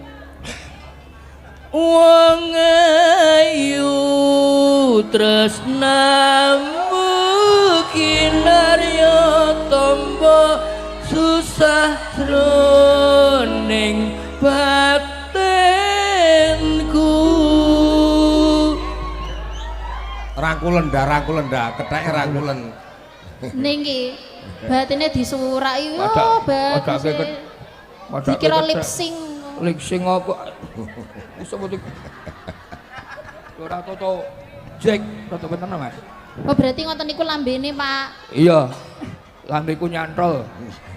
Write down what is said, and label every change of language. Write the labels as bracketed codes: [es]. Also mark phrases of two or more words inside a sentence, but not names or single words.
[jv] Wong ayu tresnamu kinarya tombo susah jroning batinku. Rangkulen ndak, ketheke rangkulen. Ning iki batine disuraki yo Padake bagus. Dikira [en] lip sync. Lip sync [jv] apa? Iso mesti. Ora toto Jack, toto bener Mas. Oh berarti ngoten niku lambene Pak. Iya. Lambeku nyantol.